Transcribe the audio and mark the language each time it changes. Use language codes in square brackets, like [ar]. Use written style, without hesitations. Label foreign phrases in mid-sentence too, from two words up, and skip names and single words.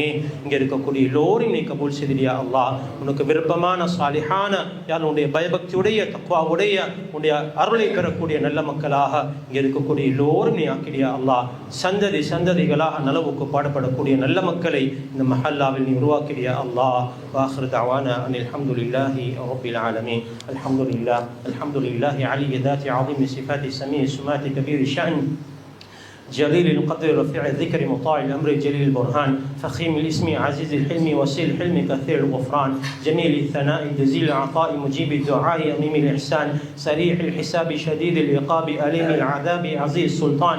[ta] இங்கே இருக்கக்கூடிய எல்லோரையும் நீ கபூல் செய்தியா அல்லாஹ். உனக்கு விருப்பமான சாலிஹான யாருடைய பயபக்தியுடைய தக்வாவுடைய உன்னுடைய அருளை பெறக்கூடிய நல்ல மக்களாக இங்கே இருக்கக்கூடிய எல்லோரும் நீ ஆக்கிடியா அல்லாஹ். சந்ததிகளாக நலவுக்கு பாடுபடக்கூடிய நல்ல மக்களை இந்த மஹல்லாவில் நீ உருவாக்கிடியா அல்லாஹ். [ar] وآخر دعوانا أن الحمد لله رب العالمين. الحمد لله على ذات عظيم صفات سميع سمات كبير الشأن جليل القدر رفيع الذكر مطاع الأمر جليل البرهان فخيم الاسم عزيز الحلم وسيل الحلم كثير الغفران جميل الثناء جزيل العطاء مجيب الدعاء أميم الإحسان سريع الحساب شديد العقاب أليم العذاب عزيز السلطان.